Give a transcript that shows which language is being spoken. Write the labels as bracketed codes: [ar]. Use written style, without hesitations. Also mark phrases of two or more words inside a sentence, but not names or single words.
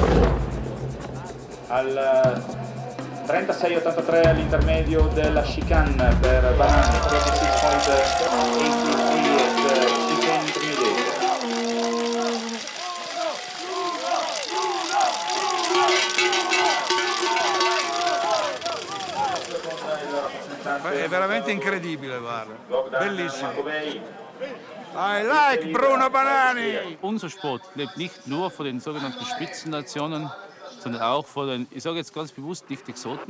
[it] Al 36.83 all'intermedio della chicane per Banani, 26.83 [en] chicane intermediate. [it] È veramente incredibile, guarda. Bellissimo. [en] I like Bruno Banani! [de] Unser Sport lebt nicht nur von den sogenannten Spitzennationen, sondern auch von den, ich sage jetzt ganz bewusst, nicht Exoten.